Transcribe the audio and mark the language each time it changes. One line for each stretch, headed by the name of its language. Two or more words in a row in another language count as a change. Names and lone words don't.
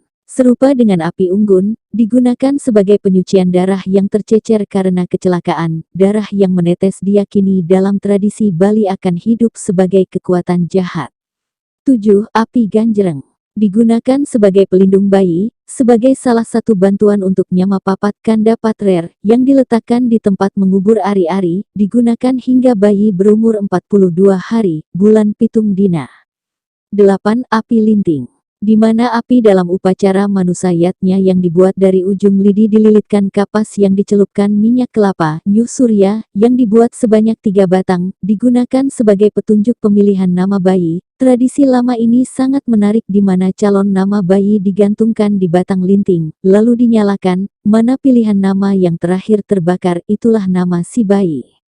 Indonesian: Serupa dengan api unggun, digunakan sebagai penyucian darah yang tercecer karena kecelakaan. Darah yang menetes diyakini dalam tradisi Bali akan hidup sebagai kekuatan jahat. 7. Api ganjereng. Digunakan sebagai pelindung bayi, sebagai salah satu bantuan untuk
Balinese: nyama papat kanda patrer,
Indonesian: yang diletakkan di tempat mengubur ari-ari, digunakan hingga bayi berumur 42 hari,
Balinese: bulan pitung dina.
Indonesian: 8. Api linting. Di mana api dalam upacara manusayatnya yang dibuat dari ujung lidi dililitkan kapas yang dicelupkan minyak kelapa, nyuh surya, yang dibuat sebanyak 3 batang, digunakan sebagai petunjuk pemilihan nama bayi. Tradisi lama ini sangat menarik di mana calon nama bayi digantungkan di batang linting, lalu dinyalakan, mana pilihan nama yang terakhir terbakar itulah nama si bayi.